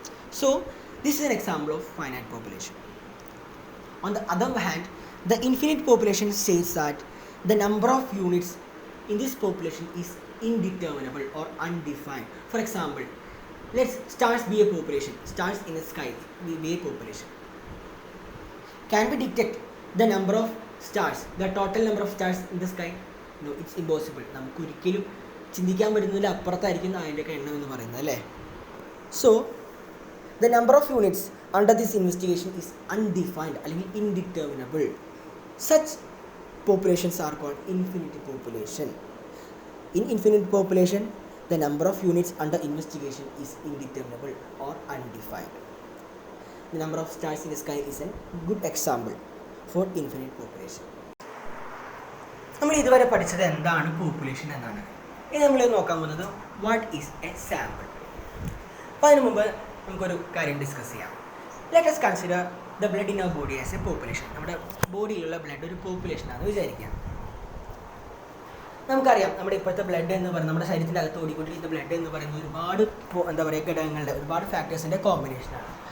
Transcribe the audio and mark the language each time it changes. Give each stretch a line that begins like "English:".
English: So, this is an example of finite population. On the other hand, the infinite population says that the number of units in this population is indeterminable or undefined. For example, let's stars be a population. Stars in the sky be a population. Can we detect the number of stars, the total number of stars in the sky? No, it's impossible.
Malayalam: നമുക്ക് ഒരിക്കലും ചിന്തിക്കാൻ പറ്റുന്നതിൽ അപ്പുറത്തായിരിക്കും അതിൻ്റെയൊക്കെ എണ്ണം എന്ന് പറയുന്നത് അല്ലേ.
English: So the number of units under this investigation is undefined അല്ലെങ്കിൽ indeterminable. Such populations are called infinite population. In infinite population, the number of units under investigation is indeterminable or undefined. The number of stars in the sky is a good example for infinite population.
Malayalam: നമ്മൾ ഇതുവരെ പഠിച്ചത് എന്താണ് population എന്നാണ്. ഇനി നമ്മൾ നോക്കാൻ പോകുന്നത്
English: What is a sample.
Malayalam: അപ്പോൾ അതിന് മുമ്പ് നമുക്കൊരു കാര്യം ഡിസ്കസ് ചെയ്യാം.
English: Let us consider the blood in our body as a population.
Malayalam: നമ്മുടെ ബോഡിയിലുള്ള ബ്ലഡ് ഒരു പോപ്പുലേഷനാണെന്ന് വിചാരിക്കാം. നമുക്കറിയാം നമ്മുടെ ഇപ്പോഴത്തെ ബ്ലഡ് എന്ന് പറയുന്നത് നമ്മുടെ ശരീരത്തിൻ്റെ അകത്ത് ഓടിക്കൊണ്ടിരിക്കുന്ന ബ്ലഡ് എന്ന് പറയുന്നത് ഒരുപാട് എന്താ പറയുക ഘടകങ്ങളുടെ ഒരുപാട് ഫാക്ടേഴ്സിൻ്റെ കോമ്പിനേഷനാണ്.